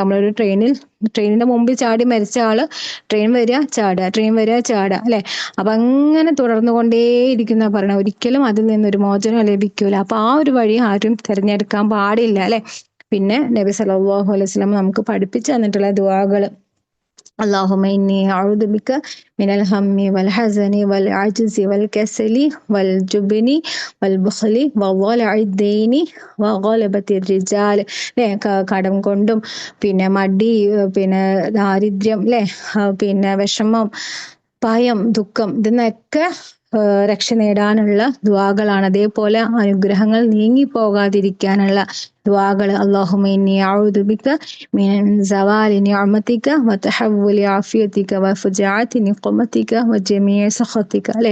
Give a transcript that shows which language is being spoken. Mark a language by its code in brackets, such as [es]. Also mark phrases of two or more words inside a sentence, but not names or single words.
[ml] നമ്മളൊരു ട്രെയിനിന്റെ മുമ്പിൽ ചാടി മരിച്ച ആള് ട്രെയിൻ വരിക ചാടുക അല്ലെ. അപ്പൊ അങ്ങനെ തുടർന്നു കൊണ്ടേയിരിക്കുന്ന പറയണ, ഒരിക്കലും അതിൽ നിന്നൊരു മോചനം ലഭിക്കൂല. അപ്പൊ ആ ഒരു വഴി ആരും തിരഞ്ഞെടുക്കാൻ പാടില്ല അല്ലെ. പിന്നെ നബി [ar] صلى الله عليه وسلم [ml] നമുക്ക് പഠിപ്പിച്ചു തന്നിട്ടുള്ള ദുആകള്, [ar] اللهم إني أعوذ بك من الهم والحزن والعجز والكسل والجبن والبخل وضلع الدين وغلبة الرجال അല്ലെ. [ml] കടം കൊണ്ടും പിന്നെ മടി, പിന്നെ ദാരിദ്ര്യം അല്ലെ, പിന്നെ വിഷമം, ഭയം, ദുഃഖം, ഇതിന്നൊക്കെ രക്ഷ നേടാനുള്ള ദുആകളാണ്. അതേപോലെ അനുഗ്രഹങ്ങൾ നീങ്ങിപ്പോകാതിരിക്കാനുള്ള ദുആകൾ. [ar] اللهم إني أعوذ بك من زوال نعمتك وتحول عافيتك وفجاءة نقمتك وجميع سخطك അല്ലെ.